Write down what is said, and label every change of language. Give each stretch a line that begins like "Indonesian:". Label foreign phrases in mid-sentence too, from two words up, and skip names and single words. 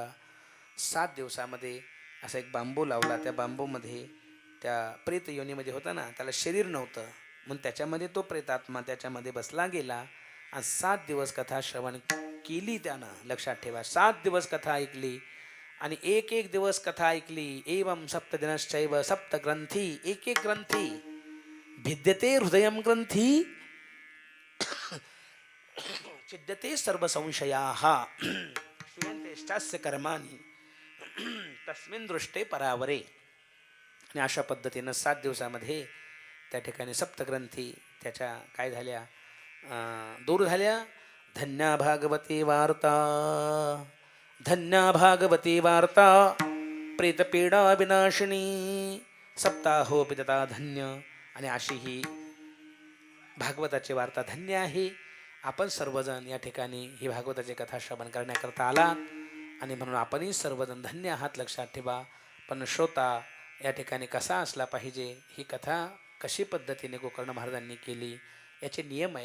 Marathi: 7 दिवसामध्ये असा एक बांबू लावला. त्या बांबूमध्ये त्या प्रेत योनीमध्ये होता ना, त्याला शरीर नव्हतं म्हणून त्याच्यामध्ये तो प्रेतात्मा त्याच्यामध्ये बसला गेला. आणि 7 दिवस कथा श्रवण केली त्यानं, लक्षात ठेवा. 7 दिवस कथा ऐकली आणि एक दिवस कथा ऐकली.
Sanskrit: एवं सप्तदिनश्चैव सप्तग्रंथी, एक ग्रंथी भिद्यते हृदयं ग्रंथी छिद्यते सर्व संशयाः श्रूयन्तेश्चास्य कर्माणि तस्मिन् दृष्टे परावरे.
Marathi: आणि अशा पद्धतीनं 7 दिवसामध्ये त्या ठिकाणी सप्तग्रंथी त्याच्या काय झाल्या, दूर झाल्या.
Sanskrit: धन्या भागवती वार्ता, धन्या भागवती वार्ता प्रेतपीडा विनाशिनी सप्ताहोपि तथा धन्य.
Marathi: आणि अशी ही भागवताची वार्ता धन्य आहे. आपण सर्वजण या ठिकाणी ही भागवताची कथा श्रवण करण्याकरता आलात आणि म्हणून आपणही सर्वजण धन्य आहात, लक्षात ठेवा. पण श्रोता या ठिकाणी कसा असला पाहिजे, ही कथा कशी पद्धतीने गोकर्ण महाराजांनी केली याचे नियम आहेत.